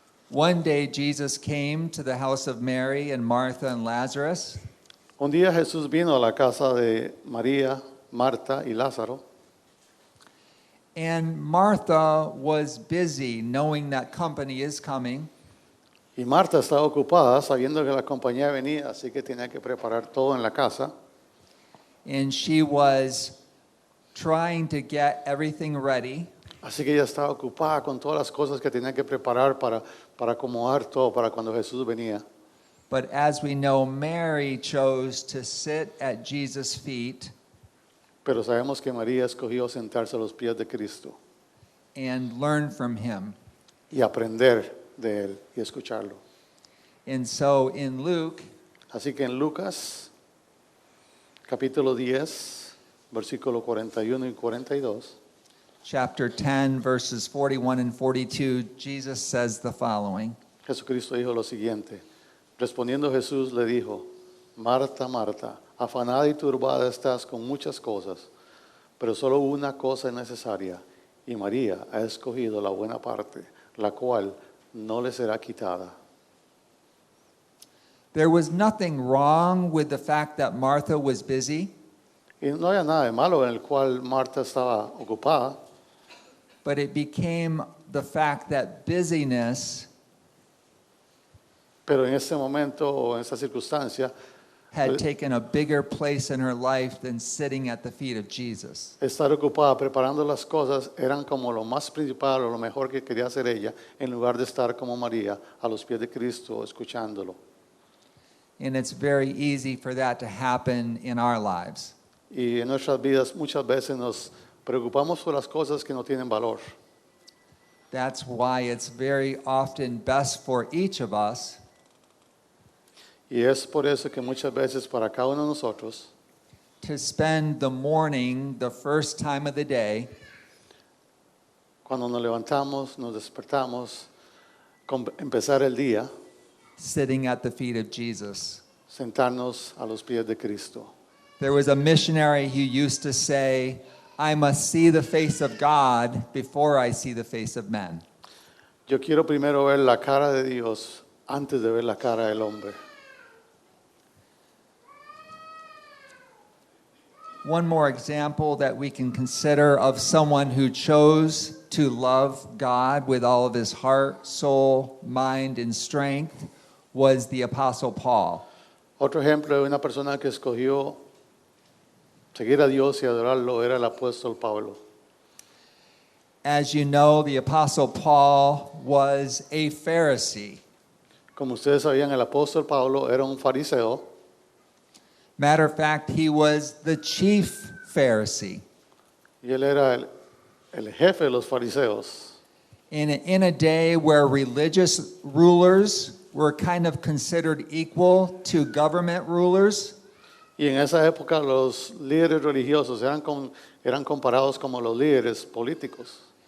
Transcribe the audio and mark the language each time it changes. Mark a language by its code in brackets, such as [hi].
[en] One day, Jesus came to the house of Mary and Martha and Lazarus, [es] Un día Jesús vino a la casa de María, Marta y Lázaro. [en] and Martha was busy knowing that company is coming. [es] Y Marta estaba ocupada sabiendo que la compañía venía, así que tenía que preparar todo en la casa. [en] And she was trying to get everything ready. [es] Así que ella estaba ocupada con todas las cosas que tenía que preparar para acomodar todo para cuando Jesús venía. [en] But as we know, Mary chose to sit at Jesus' feet [es] Pero sabemos que María escogió sentarse a los pies de Cristo [en] and learn from him. [es] y aprender de Él y escucharlo. [en] And so in Luke, [es] Así que en Lucas, capítulo 10, versículo 41 y 42, [en] chapter 10, verses 41 and 42, Jesus says the following. [es] Jesucristo dijo lo siguiente. Respondiendo Jesús le dijo, Marta, Marta, afanada y turbada estás con muchas cosas, pero solo una cosa es necesaria, y María ha escogido la buena parte, la cual no le será quitada. [en] There was nothing wrong with the fact that Martha was busy, [es] Y no había nada de malo en el cual Marta estaba ocupada, [en] but it became the fact that busyness [es] pero en ese momento o en esa circunstancia, [en] had taken a bigger place in her life than sitting at the feet of Jesus. [es] estar ocupada preparando las cosas eran como lo más principal o lo mejor que quería hacer ella, en lugar de estar como María a los pies de Cristo escuchándolo. [en] And it's very easy for that to happen in our lives. [es] Y en nuestras vidas muchas veces nos preocupamos por las cosas que no tienen valor. [en] That's why it's very often best for each of us [es] Y es por eso que muchas veces para cada uno de nosotros, [en] to spend the morning, the first time of the day, [es] cuando nos levantamos, nos despertamos, empezar el día, [en] sitting at the feet of Jesus. [es] sentarnos a los pies de Cristo. [en] There was a missionary who used to say, I must see the face of God before I see the face of men. [es] Yo quiero primero ver la cara de Dios antes de ver la cara del hombre. [en] One more example that we can consider of someone who chose to love God with all of his heart, soul, mind, and strength was the Apostle Paul. [es] Otro ejemplo de una persona que escogió seguir a Dios y adorarlo era el apóstol Pablo. [en] As you know, the Apostle Paul was a Pharisee. [es] Como ustedes sabían, el apóstol Pablo era un fariseo. [en] Matter of fact, he was the chief Pharisee. [es] Y él era el jefe de los fariseos. [en] In a day where religious rulers were kind of considered equal to government rulers, [es] Y en esa época los líderes religiosos eran comparados como los líderes políticos.